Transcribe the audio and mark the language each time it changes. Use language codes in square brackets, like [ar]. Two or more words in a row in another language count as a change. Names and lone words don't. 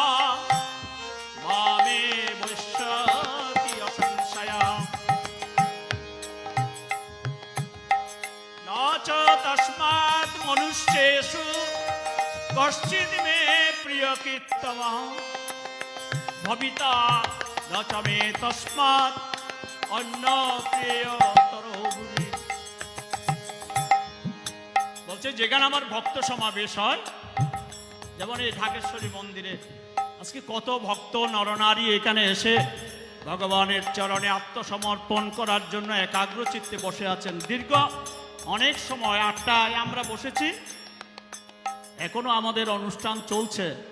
[sa] মামে বৈশ্যতি অসংশয়া ন চ তস্মাৎ মনুষ্যেষু কশ্চিৎ মে প্রিয়কীর্তমঃ ভবিতা ন চ মে তস্মাৎ অন্য প্রিয়তর ভুবি। [bn] বলছে যেখানে আমার ভক্ত সমাবেশ হয়, যেমন এই ঢাকেশ্বরী মন্দিরে আজকে কত ভক্ত নরনারী এখানে এসে ভগবানের চরণে আত্মসমর্পণ করার জন্য একাগ্র চিত্তে বসে আছেন। দীর্ঘ অনেক সময় 8টায় আমরা বসেছি, এখনো আমাদের অনুষ্ঠান চলছে।